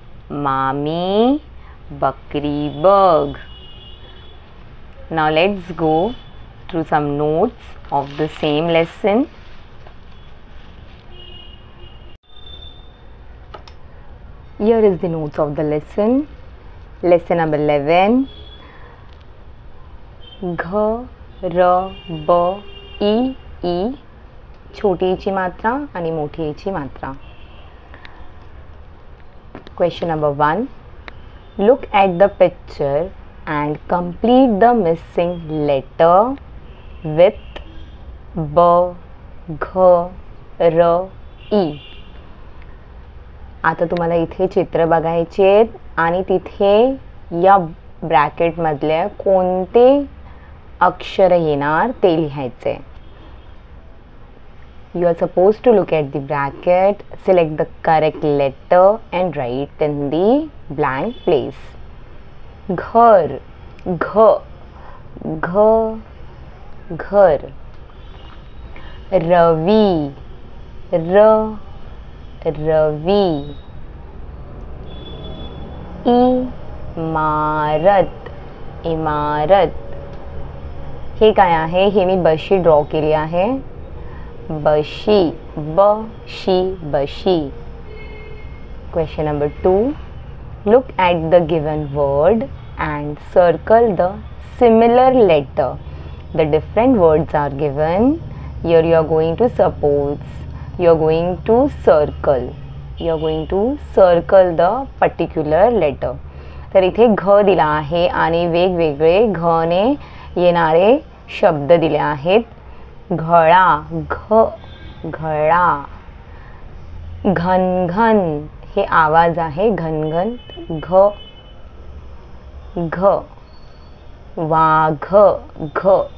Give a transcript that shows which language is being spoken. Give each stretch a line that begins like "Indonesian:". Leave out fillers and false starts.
Marathi: मामी बकरी बघ.
English: Now let's go through some notes of the same lesson. Here is the notes of the lesson. Lesson number 11.
Marathi: घ र ब E E छोटी ईची मात्रा आणि मोठी ईची मात्रा.
English: Question number 1. Look at the picture and complete the missing letter with b, घ, र, ई.
Marathi: आता तुम्हाला इथे चित्र बघायचे आहेत आणि तिथे या ब्रॅकेटमधले कोणते अक्षर येणार ते लिहायचे.
English: You are supposed to look at the bracket, select the correct letter and write in the blank place.
Marathi: घर. घ. घ. घर. रवि. र. रवि. इमारत. इमारत. हे काय आहे? हे मी बशी ड्रॉ केली आहे. बशी. बशी. बशी.
English: Question number 2. Look at the given word and circle the similar letter. The different words are given. Here you are going to you are going to circle. You are going to circle the particular letter.
Marathi: तर इथे घ दिला आहे आणि वेगवेगळे घने येणारे शब्द दिले आहेत. घळा. घ. घळा. घनघन हे आवाज आहे. घनघन. घ. घ. वाघ. घ.